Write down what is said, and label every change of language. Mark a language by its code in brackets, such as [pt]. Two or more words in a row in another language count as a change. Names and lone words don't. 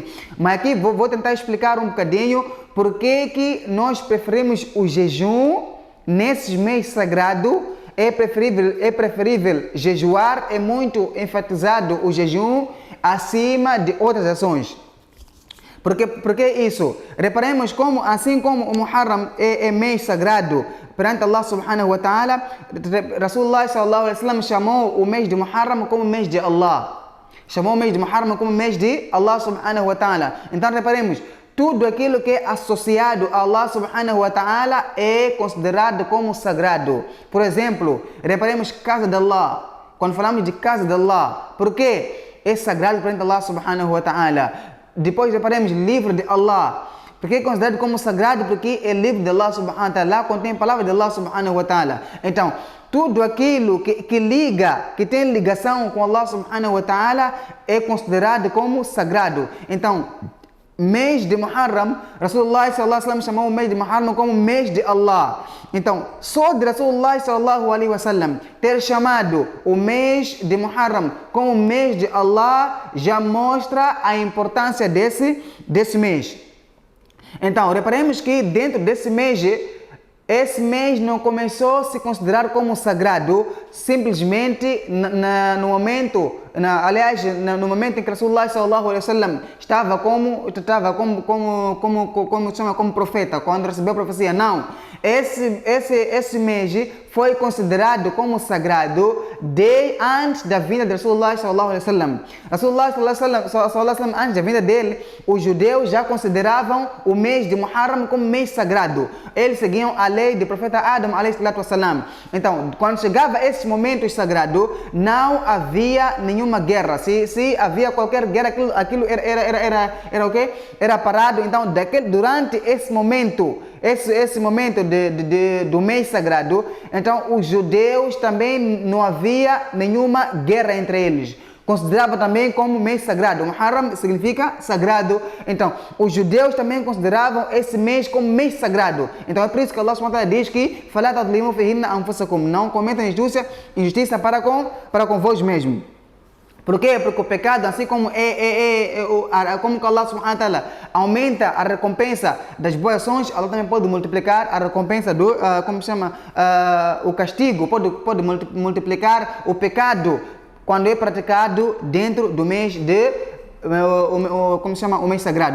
[pt] Mas aqui vou tentar explicar um bocadinho porque que nós preferimos o jejum nesses meses sagrados. É preferível jejuar, é muito enfatizado o jejum acima de outras ações. Porque isso? Reparemos como, assim como o Muharram é mês sagrado perante Allah [ar] سبحانه وتعالى, رسول الله صلى الله عليه وسلم [pt] chamou o mês de Muharram como mês de Allah. Chamou o mês de Muharram como mês de Allah [ar] سبحانه وتعالى. [pt] Então reparemos, tudo aquilo que é associado a Allah [ar] سبحانه وتعالى [pt] é considerado como sagrado. Por exemplo, reparemos casa de Allah. Quando falamos de casa de Allah, por quê? É sagrado perante Allah [ar] سبحانه وتعالى. [pt] Depois reparemos livro de Allah. Porque é considerado como sagrado porque é livro de Allah [ar] سبحانه وتعالى. [pt] Lá contém palavras de Allah [ar] سبحانه وتعالى. [pt] Então, tudo aquilo que tem ligação com Allah [ar] سبحانه وتعالى [pt] é considerado como sagrado. Então, mês de Muharram, [ar] رسول الله صلى الله عليه وسلم [pt] chamou o mês de Muharram como mês de Allah. Então, só de [ar] رسول الله صلى الله عليه وسلم [pt] ter chamado o mês de Muharram como mês de Allah já mostra a importância desse mês. Então, reparemos que dentro desse mês, esse mês não começou a se considerar como sagrado simplesmente no momento aliás, no momento em que [ar] رسول الله صلى الله عليه وسلم [pt] estava como profeta, quando recebeu a profecia, não. Esse mês foi considerado como sagrado antes da vinda de [ar] رسول الله صلى الله عليه وسلم. رسول الله صلى الله عليه وسلم, [pt] antes da vinda dele, os judeus já consideravam o mês de Muharram como mês sagrado. Eles seguiam a lei do profeta Adam [ar] عليه الصلاة والسلام. [pt] Então, quando chegava esses momentos sagrados, não havia nenhuma guerra. Se havia qualquer guerra, aquilo era o quê? Era parado. Então, durante esse momento, esse momento do mês sagrado, então os judeus também não havia nenhuma guerra entre eles. Considerava também como mês sagrado. Muharram significa sagrado. Então, os judeus também consideravam esse mês como mês sagrado. Então, é por isso que Allah [ar] سبحانه وتعالى [pt] diz que não cometam injustiça para com vós mesmos. Por quê? Porque o pecado, assim como como que Allah [ar] سبحانه وتعالى [pt] aumenta a recompensa das boas ações, Allah também pode multiplicar a recompensa do, o castigo, pode multiplicar o pecado quando é praticado dentro do mês o mês sagrado.